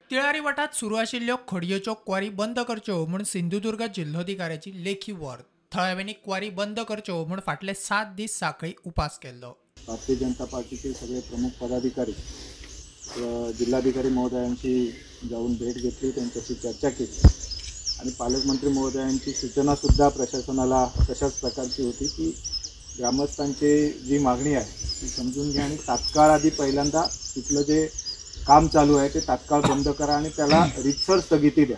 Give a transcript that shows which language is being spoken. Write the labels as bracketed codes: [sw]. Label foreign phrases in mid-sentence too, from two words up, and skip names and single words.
[kok] तिळारी वाठात सुरू आशिल्ल्यो खडयेच्यो क्वारी बंद करच्यो म्हूण सिंधुदुर्ग जिल्लोधिकाऱ्याची लेखी वॉर. थळाव्यांनी क्वारी बंद करच्यो म्हूण फाटले 7 दीस सांखळी उपास केल्लो. [mr] भारतीय जनता पार्टीचे सगळे प्रमुख पदाधिकारी जिल्हाधिकारी महोदयांची जाऊन भेट घेतली, त्यांच्याशी चर्चा केली आणि पालकमंत्री महोदयांची सूचनासुद्धा प्रशासनाला तशाच प्रकारची होती की ग्रामस्थांची जी मागणी आहे ती समजून घ्या आणि तात्काळ आधी पहिल्यांदा तिथलं जे काम चालू आहे ते तात्काळ बंद करा आणि त्याला रीतसर स्थगिती द्या.